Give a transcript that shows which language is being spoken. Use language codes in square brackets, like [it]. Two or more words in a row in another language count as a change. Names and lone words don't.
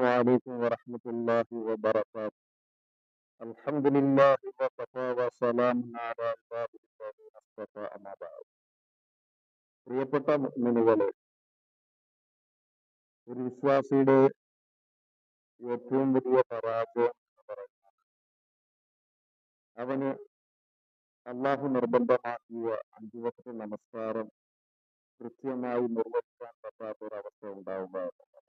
[ar] عليكم ورحمة الله وبركاته. الحمد لله وكفى وسلام على عباده الذين اصطفى أما بعد. [ml] പ്രിയപ്പെട്ട മുഅ്മിനുകളെ, ഒരു വിശ്വാസിയുടെ ഏറ്റവും വലിയ പരാജയം എന്ന് പറയുന്നത് അവന് അള്ളാഹു നിർബന്ധമാക്കിയ 5 വക്ത് നമസ്കാരം കൃത്യമായി നിർവഹിക്കാൻ പറ്റാത്തൊരവസ്ഥ ഉണ്ടാവുക എന്നുള്ളത്.